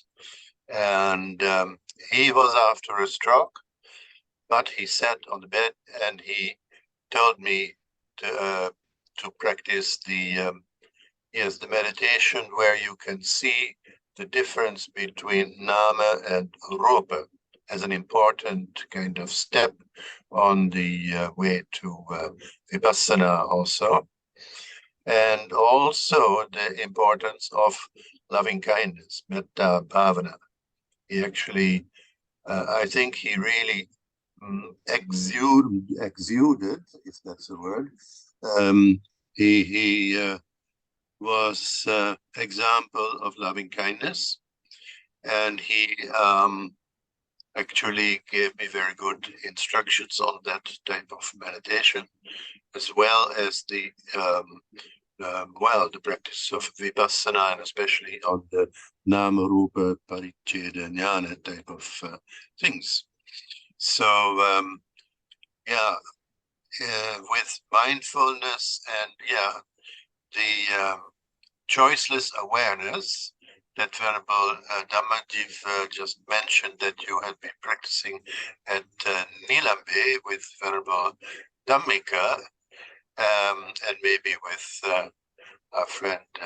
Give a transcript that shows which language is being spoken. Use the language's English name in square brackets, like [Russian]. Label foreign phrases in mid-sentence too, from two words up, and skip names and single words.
[English] And he was after a stroke, but he sat on the bed and he told me to practice the meditation where you can see the difference between nama and rupa as an important kind of step on the way to vipassana also. And also the importance of loving kindness, [Pali] metta bhavana. [English] He actually, I think he really exuded, if that's a word. He was example of loving kindness, and he actually gave me very good instructions on that type of meditation, as well as the the practice of vipassana, and especially on the [Pali] nama rupa paricheda jnana [English] type of things. So with mindfulness and the choiceless awareness that Venerable Dhammajiva just mentioned, that you had been practicing at Nilambe with Venerable Dhammika, and maybe with our friend,